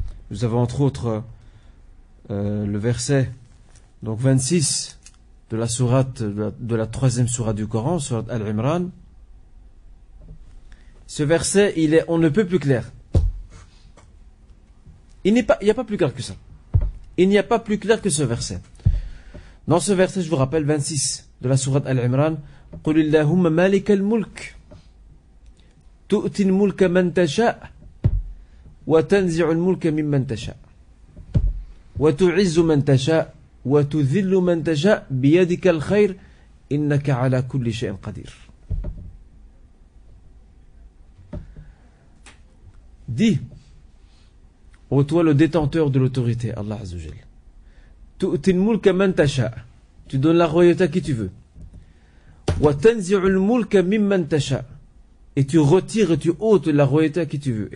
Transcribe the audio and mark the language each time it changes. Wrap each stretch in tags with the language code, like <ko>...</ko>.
<fr>Nous avons entre autres le verset donc 26 de la sourate de la troisième sourate du Coran, sourate Al-Imran. Ce verset, on ne peut plus clair. Il n'y a pas plus clair que ça. Il n'y a pas plus clair que ce verset. Dans ce verset, je vous rappelle 26 de la sourate Al-Imran,</fr> <ar>قُلِ اللَّهُمَّ مَالِكَ الْمُلْكِ تُؤْتِي الْمُلْكَ مَنْ تَشَاءُ وَتَنْزِعُ الْمُلْكَ مِمَّنْ تَشَاءُ وَتُعِزُّ مَنْ تَشَاءُ وَتُذِلُّ مَنْ تَشَاءُ بِيَدِكَ الْخَيْرُ إِنَّكَ عَلَى كُلِّ شَيْءٍ قَدِيرٌ.</ar> <fr>Dis, ô toi le détenteur de l'autorité, Allah Azza wa Jal,</fr> <ar>tu'ti al-mulka man tasha',</ar> <fr>tu donnes la royauté à qui tu veux.</fr> <ar>Wa tanzi'u al-mulka mimman tasha',</ar> <fr>et tu retires et tu ôtes la royauté à qui tu veux.</fr>